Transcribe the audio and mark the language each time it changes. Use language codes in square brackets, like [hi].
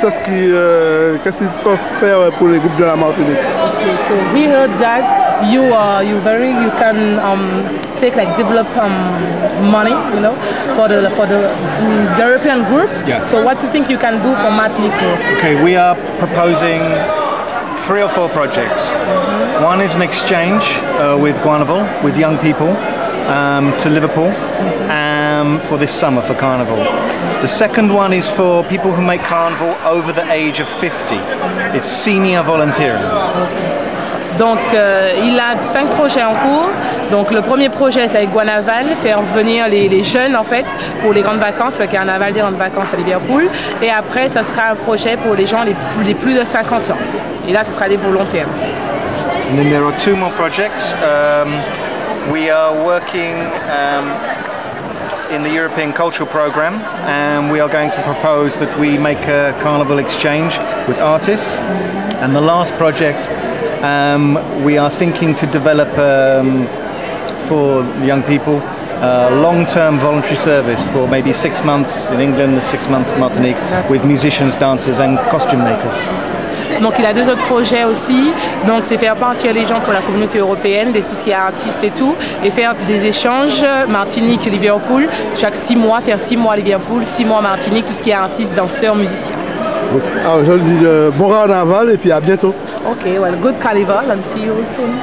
[fr] Qu'est-ce qu'il pense faire pour les groupes de la Martinique? [en] Okay, so we heard that you can take develop money, for the European group. Yeah. So what do you think you can do for Martinique? Okay, we are proposing 3 or 4 projects. One is an exchange with Guanaval, with young people, to Liverpool for this summer for Carnival. The second one is for people who make Carnival over the age of 50. It's senior volunteering. [fr] Donc il a 5 projets en cours. Donc le premier projet c'est avec Guanaval, faire venir les jeunes en fait pour les grandes vacances, le carnaval des grandes vacances à Liverpool. Et après ça sera un projet pour les gens les plus de 50 ans. Et là ce sera des volontaires en fait. [en] And then there are 2 more projects. We are working in the European Cultural Programme, and we are going to propose that we make a carnival exchange with artists. And the last project, we are thinking to develop for young people long-term voluntary service for maybe 6 months in England, 6 months in Martinique, with musicians, dancers and costume makers. [fr] Donc il a 2 autres projets aussi, donc c'est faire partir les gens pour la communauté européenne, tout ce qui est artistes et tout, et faire des échanges Martinique, Liverpool, chaque 6 mois, faire 6 mois à Liverpool, 6 mois à Martinique, tout ce qui est artistes, danseurs, musiciens. Alors je dis bon carnaval et puis à bientôt. [en] Ok, well, good carnival and see you soon.